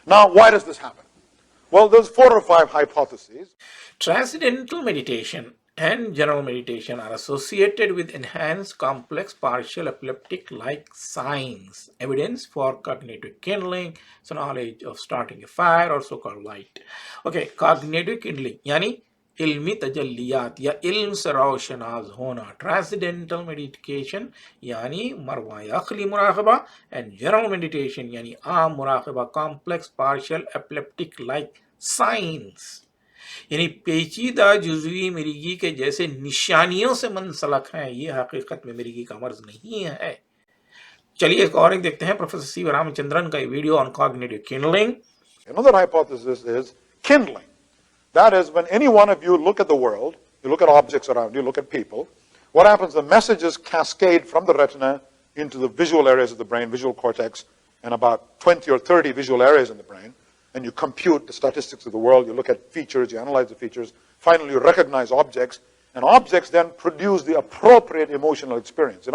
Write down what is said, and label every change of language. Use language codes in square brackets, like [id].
[en] Now, why does this happen? Well, there's 4 or 5 hypotheses. Transcendental meditation and general meditation are associated with enhanced complex partial epileptic-like signs, evidence for cognitive kindling, so knowledge of starting a fire or so-called light. Okay, cognitive kindling, [hi] यानी इल्मी तजल्लियात या इल्म से रोशनाज होना, [en] transcendental meditation [hi] यानी मरवाए अखली मुराकबा [en] and general meditation [hi] यानी आम मुराकबा, [en] complex partial epileptic like science [hi] यानी पेचीदा जुज़वी मिर्गी के जैसे निशानियों से मुंसलक हैं। ये हकीकत में मिर्गी का मर्ज नहीं है। चलिए एक और एक देखते हैं प्रोफेसर सी रामचंद्रन का video [en] On cognitive kindling. Another hypothesis is kindling. That is, when any one of you look at the world, you look at objects around you, look at people, what happens, the messages cascade from the retina into the visual areas of the brain, visual cortex, and about 20 or 30 visual areas in the brain, and you compute the statistics of the world, you look at features, you analyze the features, finally you recognize objects, and objects then produce the appropriate emotional experience.